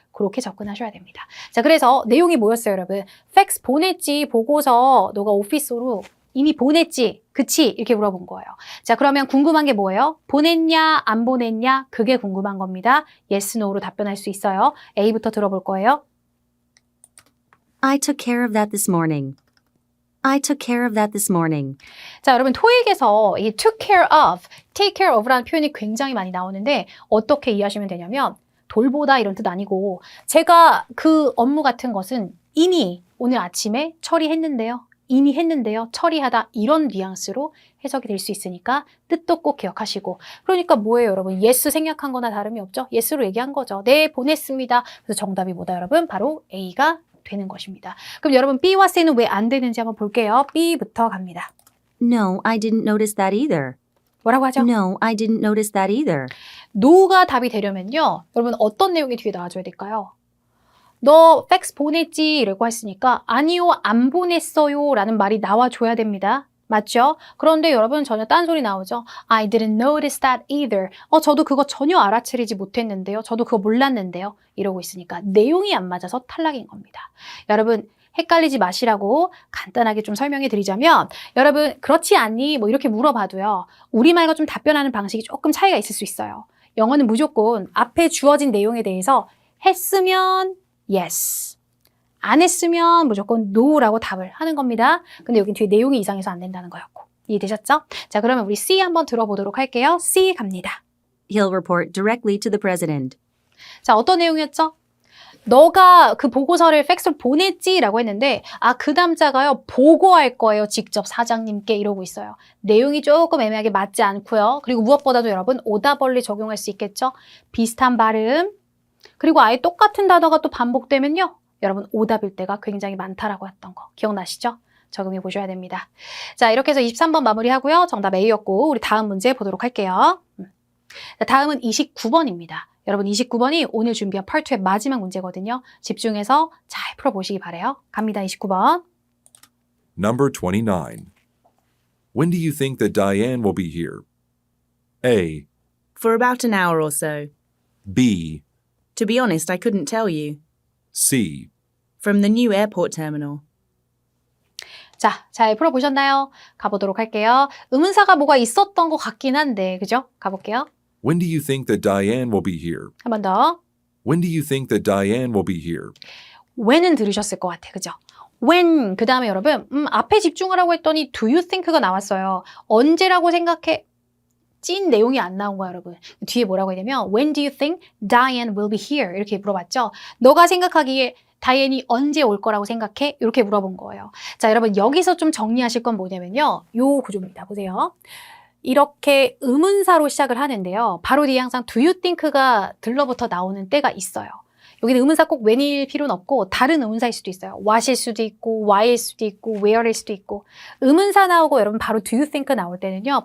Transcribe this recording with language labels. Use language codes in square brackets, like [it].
[ko] 그렇게 접근하셔야 됩니다. 자, 그래서 내용이 뭐였어요, 여러분? 팩스 보냈지, 보고서 너가 오피스로 이미 보냈지, 그치? 이렇게 물어본 거예요. 자, 그러면 궁금한 게 뭐예요? 보냈냐, 안 보냈냐? 그게 궁금한 겁니다. yes, no로 답변할 수 있어요. A부터 들어볼 거예요. [en] I took care of that this morning. I took care of that this morning. [ko] 자, 여러분 토익에서 이 [en] took care of, take care of [ko] 라는 표현이 굉장히 많이 나오는데 어떻게 이해하시면 되냐면 돌보다 이런 뜻 아니고 제가 그 업무 같은 것은 이미 오늘 아침에 처리했는데요. 이미 했는데요. 처리하다 이런 뉘앙스로 해석이 될 수 있으니까 뜻도 꼭 기억하시고 그러니까 뭐예요 여러분? yes 생략한 거나 다름이 없죠. yes로 얘기한 거죠. 네 보냈습니다. 그래서 정답이 뭐다 여러분? 바로 A가 되는 것입니다. 그럼 여러분 B와 C는 왜 안 되는지 한번 볼게요. B부터 갑니다. [en] No, I didn't notice that either. [ko] 뭐라고 하죠? [en] No, I didn't notice that either. [ko] no가 답이 되려면요. 여러분 어떤 내용이 뒤에 나와줘야 될까요? 너 팩스 보냈지? 이라고 했으니까 아니요, 안 보냈어요 라는 말이 나와줘야 됩니다. 맞죠? 그런데 여러분 전혀 딴소리 나오죠? [en] I didn't notice that either. [ko] 저도 그거 전혀 알아차리지 못했는데요. 저도 그거 몰랐는데요. 이러고 있으니까 내용이 안 맞아서 탈락인 겁니다. 여러분 헷갈리지 마시라고 간단하게 좀 설명해 드리자면 여러분 그렇지 않니? 뭐 이렇게 물어봐도요. 우리말과 좀 답변하는 방식이 조금 차이가 있을 수 있어요. 영어는 무조건 앞에 주어진 내용에 대해서 했으면 yes. 안 했으면 무조건 no라고 답을 하는 겁니다. 근데 여기 뒤에 내용이 이상해서 안 된다는 거였고. 이해되셨죠? 자, 그러면 우리 C 한번 들어보도록 할게요. C 갑니다. [en] He'll report directly to the president. [ko] 자, 어떤 내용이었죠? 너가 그 보고서를 팩스로 보냈지? 라고 했는데 그 남자가요. 보고할 거예요. 직접 사장님께 이러고 있어요. 내용이 조금 애매하게 맞지 않고요. 그리고 무엇보다도 여러분 오다벌리 적용할 수 있겠죠? 비슷한 발음. 그리고 아예 똑같은 단어가 또 반복되면요. 여러분 오답일 때가 굉장히 많다라고 했던 거 기억나시죠? 적용해 보셔야 됩니다. 자, 이렇게 해서 23번 마무리하고요. 정답 A였고 우리 다음 문제 보도록 할게요. 자, 다음은 29번입니다. 여러분 29번이 오늘 준비한 파트 2의 마지막 문제거든요. 집중해서 잘 풀어보시기 바라요. 갑니다. 29번. [en] Number 29. When do you think that Diane will be here? A, For about an hour or so. B, To be honest, I couldn't tell you. C, From the new airport terminal. [ko] 자, 잘 풀어보셨나요? 가보도록 할게요. 의문사가 뭐가 있었던 것 같긴 한데, 그죠? 가볼게요. [en] When do you think that Diane will be here? [ko] 한 번 더. [en] When do you think that Diane will be here? [ko] when은 들으셨을 것 같아, 그죠? when, 그 다음에 여러분, 앞에 집중을 하고 했더니 [en] do you think [ko] 가 나왔어요. 언제라고 생각해? 찐 내용이 안 나온 거야, 여러분. 뒤에 뭐라고 해야 되면 [en] when do you think Diane will be here? [ko] 이렇게 물어봤죠? 너가 생각하기에 다이앤이 언제 올 거라고 생각해? 이렇게 물어본 거예요. 자, 여러분 여기서 좀 정리하실 건 뭐냐면요. 요 구조입니다. 보세요. 이렇게 의문사로 시작을 하는데요. 바로 뒤에 항상 [en] do you think [ko] 가 들러붙어 나오는 때가 있어요. 여기는 의문사 꼭 when일 필요는 없고 다른 의문사일 수도 있어요. what일 수도 있고 why일 수도 있고 where일 수도 있고 의문사 나오고 여러분 바로 [en] do you think [ko] 나올 때는요.